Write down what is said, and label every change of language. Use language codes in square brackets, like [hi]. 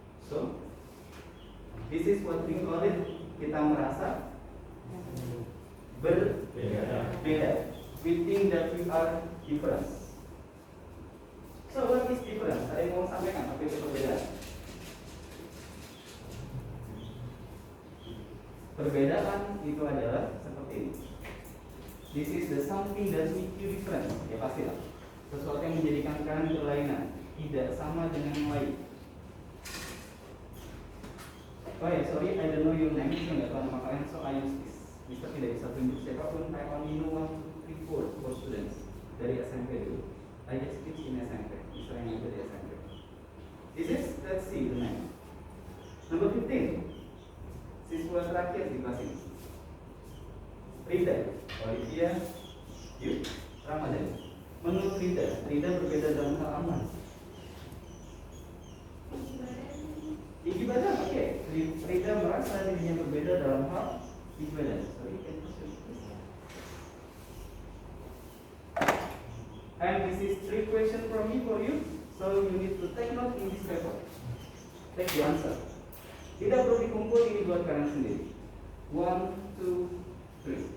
[en] So, this is what we call it. [id] Kita merasa berbeda. [en] We think that we are different. So, what is difference? [id] Ada yang mau sampaikan apa itu perbedaan? Perbedaan itu adalah seperti ini. [en] This is the something that makes you different. [id] Ya pastilah. Sesuatu yang menjadikan kalian berlainan, tidak sama dengan yang lain. [en] Oh ya, sorry, I don't know your name. [id] Saya nggak tahu nama kalian, [en] so I use this. [id] Bisa tidak bisa tunjuk siapapun. [en] I only know 1, 2, 3, 4 for students [id] dari SMP dulu. [en] I just teach in SMP. [id] Bisa yang itu di SMP. [en] This is let's see the next. Number 15. [id] Siswa terakhir di kelas ini. Rida, Olivia, Yuk, Ramadan. Menurut Rida berbeda dalam hal apa? Tinggi badan, oke. Rida merasa dirinya berbeda dalam hal tinggi badan. [en] Sorry, can you show this? And this is 3 questions from me for you. So you need to take note in this paper. Take the answer. [id] Tidak perlu dikumpul, ini buat kalian sendiri. [en] 1, 2, 3.